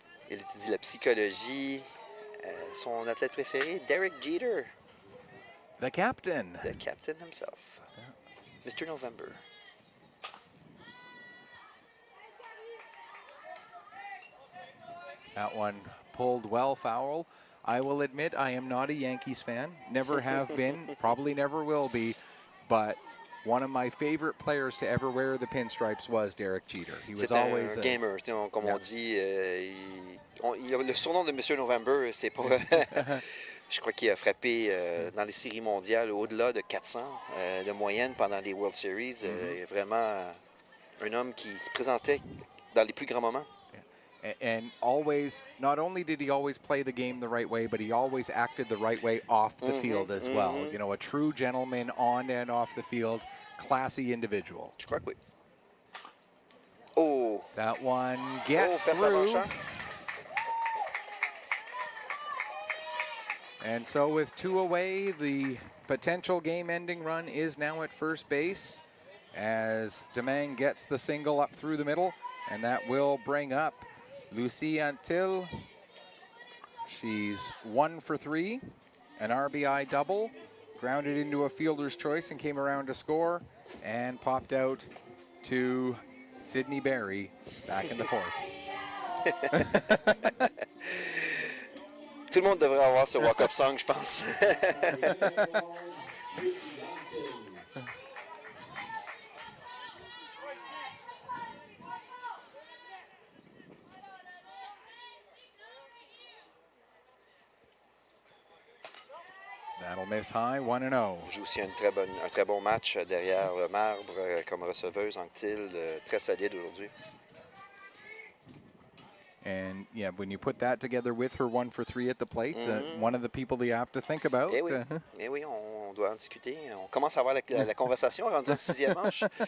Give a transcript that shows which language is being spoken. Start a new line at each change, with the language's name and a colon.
French: Il étudie la psychologie. Son athlète préféré, Derek Jeter.
English: The captain. The captain himself. Mr. November. That one pulled well foul. I will admit I am not a Yankees fan. Never have been, probably never will be. But one of my favorite players to ever wear the pinstripes was Derek Jeter. He was always
French: un gamer, comme on dit. Le surnom de Monsieur November, c'est pas... Je crois qu'il a frappé dans les séries mondiales au-delà de 400 de moyenne pendant les World Series. Vraiment un homme qui se présentait dans les plus grands moments.
English: And always, not only did he always play the game the right way, but he always acted the right way off the field as well. You know, a true gentleman on and off the field, classy individual.
French: Je crois que oui. Oh!
English: That one gets through. And so with 2 away, the potential game-ending run is now at first base as Domingue gets the single up through the middle, and that will bring up Lucie Antil. She's 1 for 3, an RBI double, grounded into a fielder's choice and came around to score, and popped out to Sydney Berry back in the 4th.
French: Tout le monde devrait avoir ce walk-up song, je pense.
English: That'll miss high, 1-0.
French: On joue aussi un très bon match derrière le marbre comme receveuse, Anctil, très solide aujourd'hui.
English: And yeah, when you put that together with her 1 for 3 at the plate, one of the people that you have to think about.
French: Eh oui, on doit en discuter. On commence à avoir la conversation rendue en 6e manche.